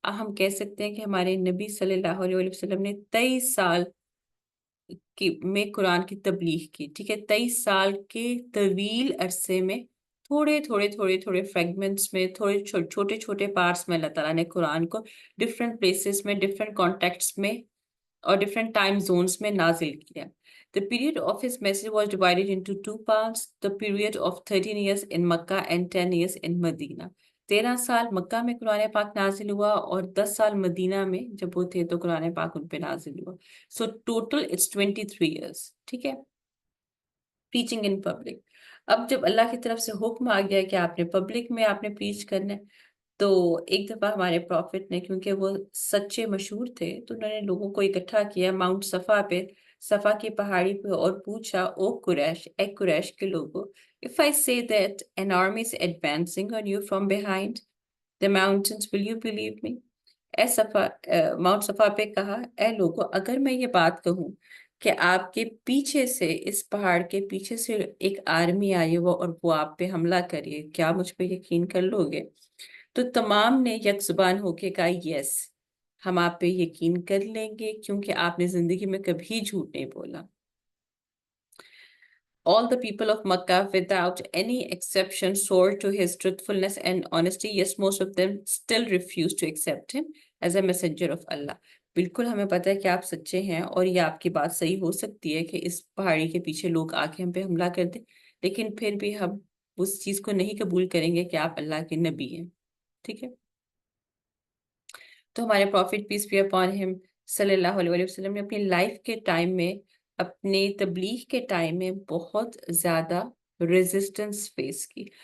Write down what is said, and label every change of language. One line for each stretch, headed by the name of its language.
Urdu: ہم کہہ سکتے ہیں کہ ہمارے نبی صلی اللہ علیہ وسلم نے 23 سال میں قرآن کی تبلیغ کی. ٹھیک ہے، 23 سال کے طویل عرصے میں تھوڑے فریگمنٹس میں، تھوڑے چھوٹے چھوٹے پارٹس میں اللہ تعالیٰ نے قرآن کو ڈفرینٹ پلیسز میں، ڈفرینٹ کانٹیکٹس میں اور ڈفرینٹ ٹائم زونس میں نازل کیا.
English: The period of his message was divided into two parts: the period of 13 years in Makkah and 10 years in Medina.
Urdu: 13 سال مکہ میں قرآن پاک نازل ہوا اور 10 سال مدینہ میں جب وہ تھے تو قرآن پاک ان پہ نازل ہوا.
English: So total it's 23 years.
Urdu: ٹھیک ہے،
English: preaching in public.
Urdu: اب جب اللہ کی طرف سے حکم آ گیا کہ آپ نے پبلک میں آپ نے پریچ کرنا ہے، تو ایک دفعہ ہمارے پروفٹ نے، کیونکہ وہ سچے مشہور تھے، تو انہوں نے لوگوں کو اکٹھا کیا ماؤنٹ صفا پہ، صفا کی پہاڑی پہ، اور پوچھا، او قریش، اے قریش کے لوگوں،
English: if I say that an army is advancing on you from behind the mountains, will you believe me?
Urdu: اے صفا، ماؤنٹ صفا پہ کہا، اے لوگوں، اگر میں یہ بات کہوں کہ آپ کے پیچھے سے، اس پہاڑ کے پیچھے سے ایک آرمی آئی ہو اور وہ آپ پہ حملہ کریے، کیا مجھ پہ یقین کر لو گے؟ تو تمام نے یک زبان ہو کے کہا، یس، ہم آپ پہ یقین کر لیں گے، کیونکہ آپ نے زندگی میں کبھی جھوٹ نہیں بولا.
English: All the people of Makkah, without any exception, swore to his truthfulness and honesty. Yes, most of them still refuse to accept him as a messenger of Allah.
Urdu: بالکل ہمیں پتہ ہے کہ آپ سچے ہیں اور یہ آپ کی بات صحیح ہو سکتی ہے کہ اس پہاڑی کے پیچھے لوگ آ کے ہم پہ حملہ کر دیں، لیکن پھر بھی ہم اس چیز کو نہیں قبول کریں گے کہ آپ اللہ کے نبی ہیں. ٹھیک ہے، تو ہمارے profit piece be upon him صلی اللہ علیہ وسلم نے اپنی لائف کے ٹائم میں، اپنے تبلیغ کے ٹائم میں بہت زیادہ ریزسٹنس فیس کی.